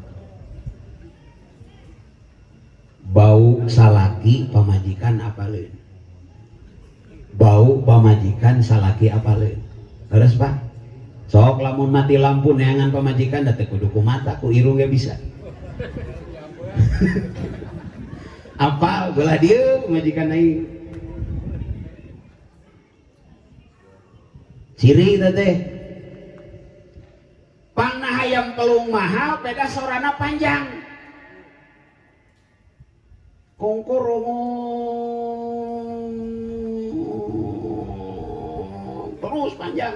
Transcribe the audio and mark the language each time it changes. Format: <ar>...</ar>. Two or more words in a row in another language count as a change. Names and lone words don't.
<su>Bau salaki pamajikan apaleun, bau pamajikan salaki apaleun. Terus Pak, sok lamun mati lampu neangan pamajikan da teh kudu ku mata ku irung ge bisa. Apa belah dia majikan aing. Ciri teh pangna hayam pelung mahal beda sorana panjang. Kongkorong terus panjang.</su>